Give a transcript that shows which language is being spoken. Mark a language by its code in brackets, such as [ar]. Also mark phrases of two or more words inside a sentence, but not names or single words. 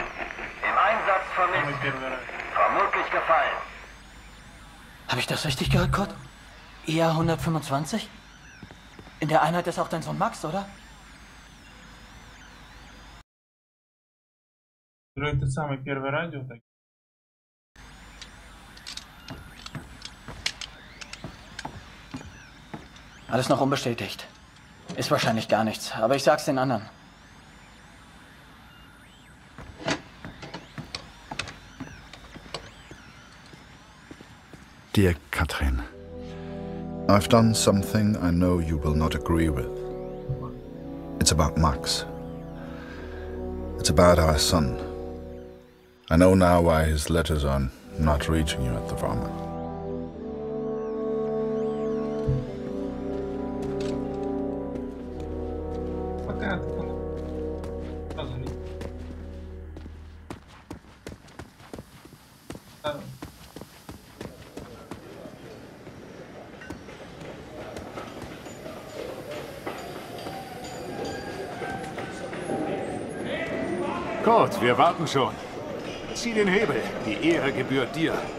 [de] Im Einsatz [ru] Самый [de] vermisst, [ru] первый раз. [de] vermutlich gefallen. Habe ich das richtig gehört, Kurt? IA 125? In der Einheit ist auch dein Sohn Max, oder? [ru] Это самый первый радио. Так. [de] Alles noch unbestätigt. Ist wahrscheinlich gar nichts, aber ich sag's den anderen. [en] Dear Katrin, I've done something I know you will not agree with. It's about Max. It's about our son. I know now why his letters are not reaching you at the moment. [ru] Пока ты там сразу не- Второй. [de] Kurt, wir warten schon. Zieh den Hebel. Die Ehre gebührt dir.